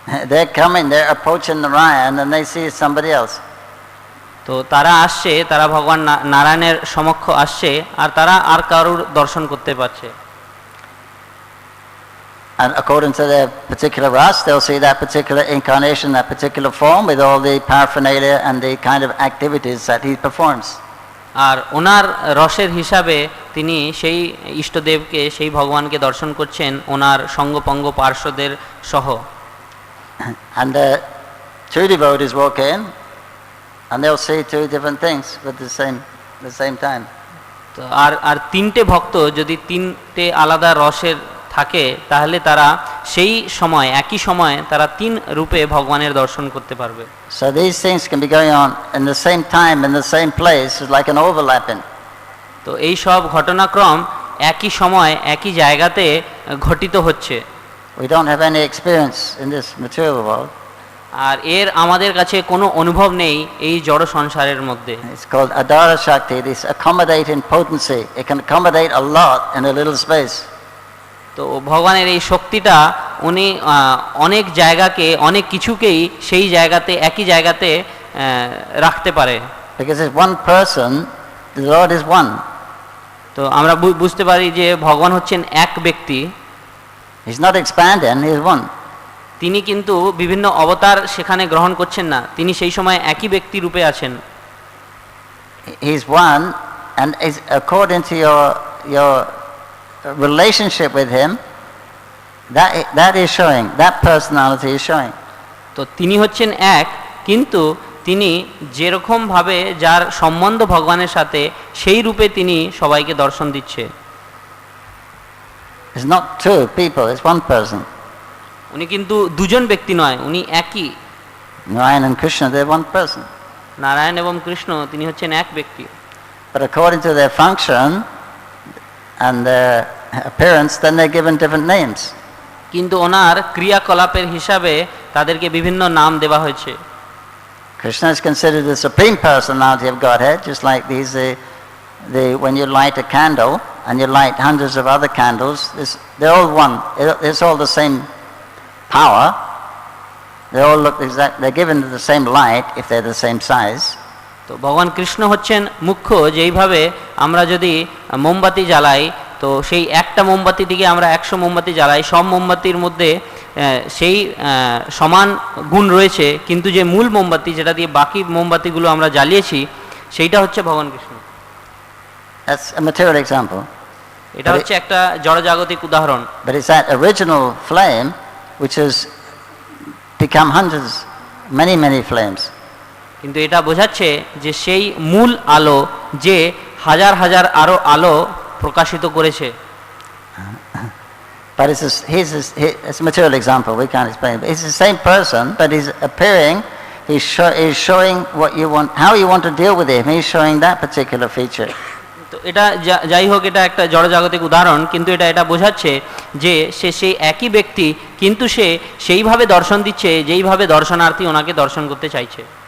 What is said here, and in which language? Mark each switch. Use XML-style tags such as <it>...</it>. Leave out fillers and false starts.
<en>They're coming, they're approaching Narayan and they see somebody else.</en> <bn>তো তারা আসছে, তারা ভগবান নারায়ণের সমক্ষ আসছে আর তারা আর কারোর দর্শন করতে পারছে।</bn> <en>And according to their particular ras, they'll see that particular incarnation, that particular form with all the paraphernalia and the kind of activities that he performs.</en> <bn>আর ওনার রসের হিসাবে তিনি সেই ইষ্টদেবকে, সেই ভগবানকে দর্শন করছেন ওনার সঙ্গপঙ্গ পার্শ্বদের সহ।</bn> <en>And two devotees walk in and they'll see two different things at the same time.</en> <bn>তো আর তিনটে ভক্ত যদি তিনটে আলাদা রসের থাকে তাহলে তারা সেই সময় একই সময় তারা তিন রূপে ভগবানের দর্শন করতে পারবে।</bn> <en>So these things can be going on in the same time in the same place. It's like an overlapping.</en> <bn>তো এই সব ঘটনাক্রম একই সময় একই জায়গাতে ঘটিত হচ্ছে।</bn> <en>We don't have any experience in this material world.</en> <bn>আর আমাদের কাছে কোনো অনুভব নেই এই জড় সংসারের মধ্যে।</bn> <en>It's called Adara Shakti, this accommodating potency. It can accommodate a lot in a little space.</en> <bn>তো ভগবানের এই শক্তিটা উনি অনেক জায়গাকে, অনেক কিছুকেই সেই জায়গাতে একই জায়গাতে রাখতে পারে।</bn> <en>Because it's one person, the Lord is one.</en> <bn>তো আমরা বুঝতে পারি যে ভগবান হচ্ছেন এক ব্যক্তি।</bn> <en>He's not expanding, he is one.</en> <bn>তিনি কিন্তু বিভিন্ন অবতার সেখানে গ্রহণ করছেন না, তিনি সেই সময় একই ব্যক্তি রূপে আছেন।</bn> <en>He's one, and is according to your relationship with him, that is showing, that personality is showing.</en> <bn>তো তিনি হচ্ছেন এক, কিন্তু তিনি যেরকম ভাবে যার সম্বন্ধ ভগবানের সাথে সেই রূপে তিনি সবাইকে দর্শন দিচ্ছে।</bn> <en>It's not two people, it's one person.</en> <bn>উনি কিন্তু দুজন ব্যক্তি নয়, উনি একই।</bn> <en>Narayan and Krishna, they're one person.</en> <bn>Narayan এবং কৃষ্ণ তিনি হচ্ছেন এক ব্যক্তি।</bn> <en>But according to their function and their appearance, then they're given different names.</en> <bn>কিন্তু ওনার ক্রিয়াকলাপের হিসাবে তাদেরকে বিভিন্ন নাম দেওয়া হয়েছে।</bn> <en>Krishna is considered the supreme personality of Godhead, just like these, when you light a candle and you light hundreds of other candles, they're all one. It's all the same power. They all look they're given the same light if they're the same size.</en> <bn>তো ভগবান কৃষ্ণ হচ্ছেন মুখ্য, যেইভাবে আমরা যদি মোমবাতি জ্বালাই তো সেই একটা মোমবাতি দিকে আমরা 100 মোমবাতি জ্বালাই, সব মোমবাতির মধ্যে সেই সমান গুণ রয়েছে, কিন্তু যে মূল মোমবাতি যেটা দিয়ে বাকি মোমবাতিগুলো আমরা জ্বালিয়েছি সেইটা হচ্ছে ভগবান Krishna.</bn> <en>That's a material example.</en> <bn>এটা হচ্ছে একটা জড়জাগতিক উদাহরণ।</bn> <en>But it's that original flame which has become hundreds, many flames.</en> <bn>কিন্তু এটা বোঝাচ্ছে যে সেই মূল আলো যে হাজার হাজার আরো আলো প্রকাশিত করেছে।</bn> <en>But it's a material example, we can't explain it. It's the same person, but he's appearing, he's showing what you want, how you want to deal with him. He's showing that particular feature.</en> <bn>তো এটা যাই হোক, এটা একটা জড়জাগতিক উদাহরণ, কিন্তু এটা বোঝাচ্ছে যে সে সেই একই ব্যক্তি, কিন্তু সে সেইভাবে দর্শন দিচ্ছে যেইভাবে দর্শনার্থী ওনাকে দর্শন করতে চাইছে।</bn>